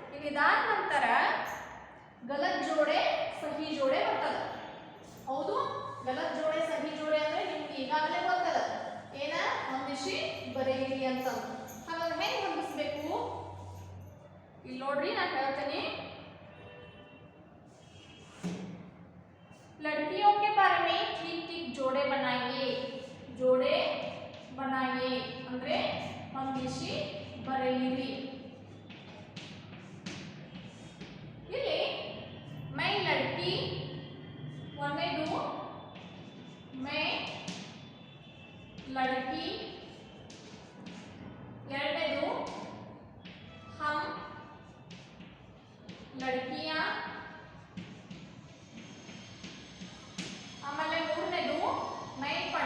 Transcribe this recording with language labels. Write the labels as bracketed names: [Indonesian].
[Kannada] ಇದಾದ ನಂತರ ಗಲತ್ ಜೋಡೆ ಸಹಿ ಜೋಡೆ ಬರ್ತದೆ. ಹೌದು, ಗಲತ್ ಜೋಡೆ ಸಹಿ ಜೋಡೆ ಅಂದರೆ ನಿಮ್ಗೆ ಈಗಾಗಲೇ ಗೊತ್ತದ, ಏನ ಹೊಂದಿಸಿ ಬರೆಯಿರಿ ಅಂತ. ಹಾಗಾದ್ರೆ ಹೆಂಗೆ ಹೊಂದಿಸ್ಬೇಕು ಇಲ್ಲಿ ನೋಡ್ರಿ, ನಾನು ಹೇಳ್ತೇನೆ. [Hindi] लड़कियों के बारे में ठीक ठीक जोड़े बनाइए. जोड़े बनाइए [Kannada] ಅಂದ್ರೆ ಹೊಂದಿಸಿ ಬರೆಯಿರಿ. ಇಲ್ಲಿ [Hindi] मैं लड़की [Kannada] ಒಂದೇದು, मैं लड़की ಎರಡನೇದು, [Hindi] हम लड़कियां, [Kannada] ಆಮೇಲೆ ಮೂರನೇದು मैं